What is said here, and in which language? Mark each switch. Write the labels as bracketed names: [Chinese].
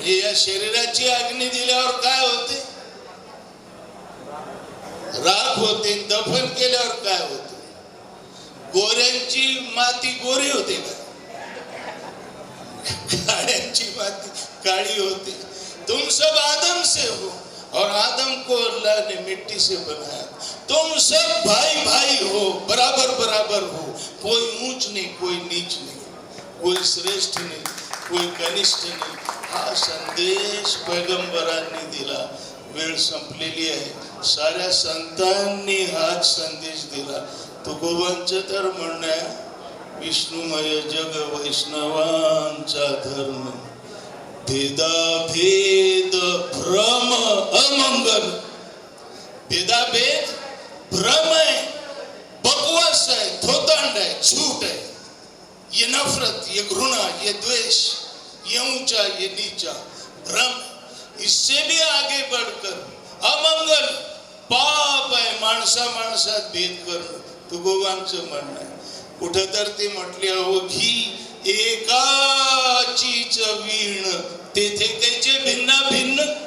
[Marathi] हे या शरीराची अग्नी दिल्यावर काय होते, राख होते, दफन केल्यावर काय होते, गोऱ्यांची माती गोरी होते का, काळ्यांची माती काळी होते। [Hindi] तुम सब आदम से हो और आदम को अल्लाह ने मिट्टी से बनाया, तुम सब भाई भाई हो, बराबर बराबर हो, कोई ऊंच नहीं, कोई नीच नहीं, कोई श्रेष्ठ नहीं, कोई कनिष्ठ नहीं। [Marathi] हा संदेश पैगंबरांनी दिला। वेळ संपलेली आहे, साऱ्या संतांनी हाच संदेश दिला। तुकोबांचं तर म्हणणं आहे, विष्णुमय जग वैष्णवांचा धर्म, भेदाभेद भ्रम अमंगल. [Hindi] भेदाभेद भ्रम है, बकवास है, थोतांड है, झूठ है, ये नफरत, ये घृणा, ये द्वेष, ये ऊंचा, ये नीचा, भ्रम. इससे भी आगे बढ़कर [Marathi] अमंगल पाप आहे, माणसा माणसात भेद करणं. तुकोबांचं म्हणणं आहे. कुठं तर ते म्हटले, अवघी एकाचीच वीण तेथे त्याचे भिन्ना भिन्न.